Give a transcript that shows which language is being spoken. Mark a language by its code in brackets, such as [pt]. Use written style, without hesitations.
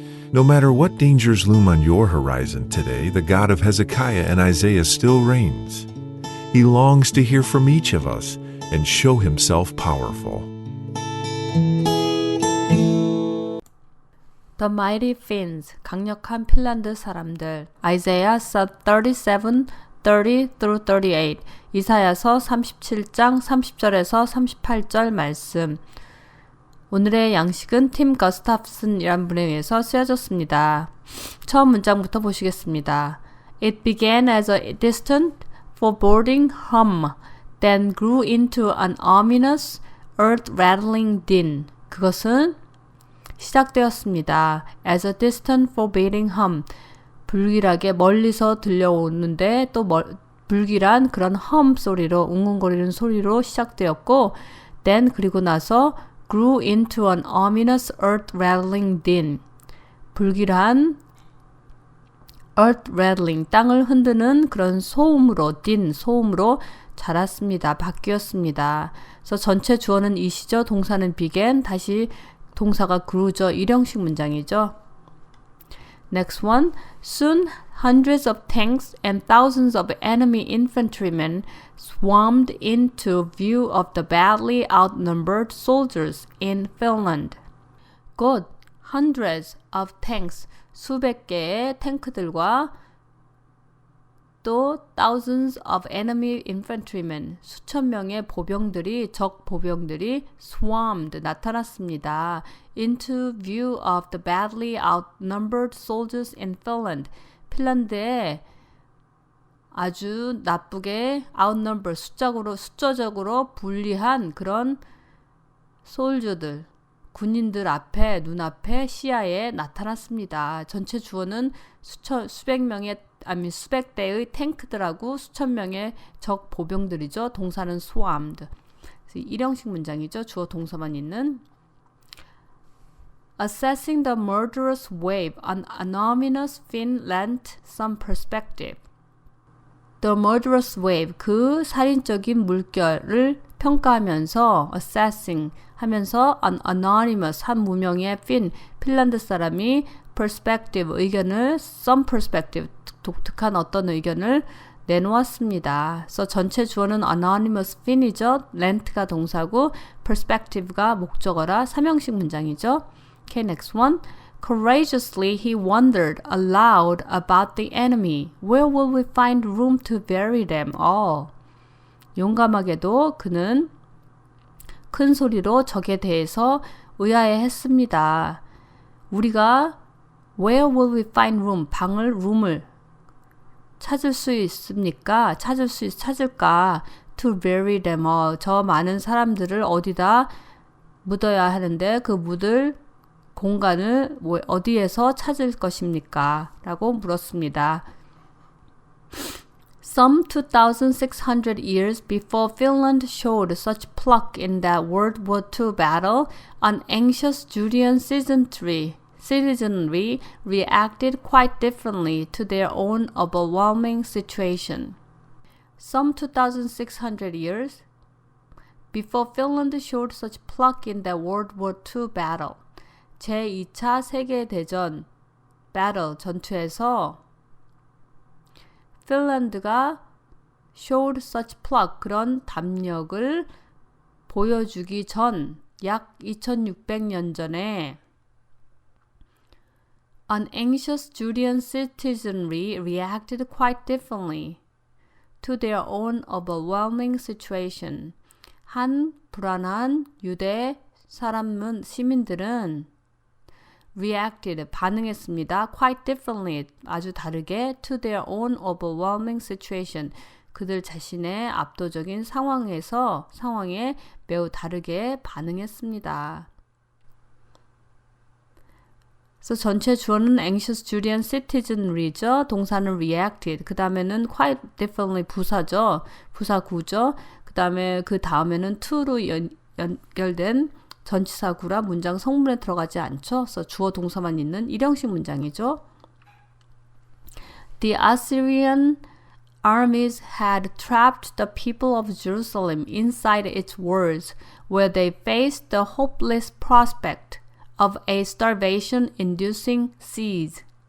[en] No matter what dangers loom on your horizon today, the God of Hezekiah and Isaiah still reigns. He longs to hear from each of us and show himself powerful. The Mighty Finns, [ko] 강력한 핀란드 사람들. [en] Isaiah 37:30-38. [ko] 이사야서 37장 30절에서 38절 말씀. 오늘의 양식은 팀 거스타프슨이란 분에 의해서 쓰여졌습니다. 처음 문장부터 보시겠습니다. [en] It began as a distant, foreboding hum, then grew into an ominous, earth-rattling din. [ko] 그것은 시작되었습니다. [en] As a distant, foreboding hum. [ko] 불길하게 멀리서 들려오는데 또 불길한 그런 험 소리로, 웅웅거리는 소리로 시작되었고, [en] then [ko] 그리고 나서 [en] grew into an ominous earth-rattling din. [ko] 불길한 [en] earth-rattling, [ko] 땅을 흔드는 그런 소음으로, [en] din, [ko] 소음으로 자랐습니다. 바뀌었습니다. 그래서 전체 주어는 이시죠. 동사는 [en] began, [ko] 다시 동사가 [en] grew [ko] 죠. 일형식 문장이죠. [en] Next one. Soon hundreds of tanks and thousands of enemy infantrymen swarmed into view of the badly outnumbered soldiers in Finland. [ko] 곧 [en] hundreds of tanks, [ko] 수백 개의 탱크들과 또 [en] thousands of enemy infantrymen, [ko] 수천 명의 보병들이, 적 보병들이 [en] swarmed, [ko] 나타났습니다. [en] into view of the badly outnumbered soldiers in Finland. [ko] 핀란드에 아주 나쁘게 [en] outnumber, [ko] 숫자적으로 불리한 그런 솔저들, 군인들 앞에, 눈앞에, 시야에 나타났습니다. 전체 주어는 수백 대의 탱크들하고 수천 명의 적 보병들이죠. 동사는 [en] swarmed. [ko] 일형식 문장이죠. 주어 동사만 있는. [en] Assessing the murderous wave, an ominous Finn lent some perspective. The murderous wave, [ko] 그 살인적인 물결을 평가하면서 [en] assessing [ko] 하면서 [en] an anonymous, [ko] 한 무명의 Finn, 핀란드 사람이 perspective, 의견을 [en] some perspective, [ko] 독특한 어떤 의견을 내놓았습니다. 그래서 전체 주어는 [en] anonymous Finn [ko] 이죠. [en] lent [ko] 가 동사고 [en] perspective [ko] 가 목적어라 삼형식 문장이죠. [en] Okay, next one. Courageously he wondered aloud about the enemy. Where will we find room to bury them all? [ko] 용감하게도 그는 큰 소리로 적에 대해서 의아해했습니다. 우리가 [en] where will we find room, [ko] room을 찾을 수 있습니까? 찾을까? [en] To bury them all. [ko] 저 많은 사람들을 어디다 묻어야 하는데 그 묻을 공간을 어디에서 찾을 것입니까? 라고 물었습니다. [en] Some 2,600 years before Finland showed such pluck in that World War II battle, an anxious Judean citizenry reacted quite differently to their own overwhelming situation. Some 2,600 years before Finland showed such pluck in that World War II battle, [ko] 제2차 세계대전 battle 전투에서 핀란드가 showed such pluck 그런 담력을 보여주기 전 약 2600년 전에 [en] an anxious Judean citizenry reacted quite differently to their own overwhelming situation. [ko] 한 불안한 유대 시민들은 [en] reacted, [ko] 반응했습니다. [en] quite differently, [ko] 아주 다르게 [en] to their own overwhelming situation. [ko] 그들 자신의 압도적인 상황에 매우 다르게 반응했습니다. 그래서 전체 주어는 [en] anxious Judean citizenry [ko] 죠. 동사는 [en] reacted. [ko] 그 다음에는 [en] quite differently [ko] 부사죠. 부사구죠. 그 다음에는 to로 연결된 전치사구라 문장 성문에 들어가지 않죠. 그래서 주어 동사만 있는 일형식 문장이죠. [en] The Assyrian armies had trapped the people of Jerusalem inside its walls, where they faced the hopeless prospect of a starvation-inducing siege.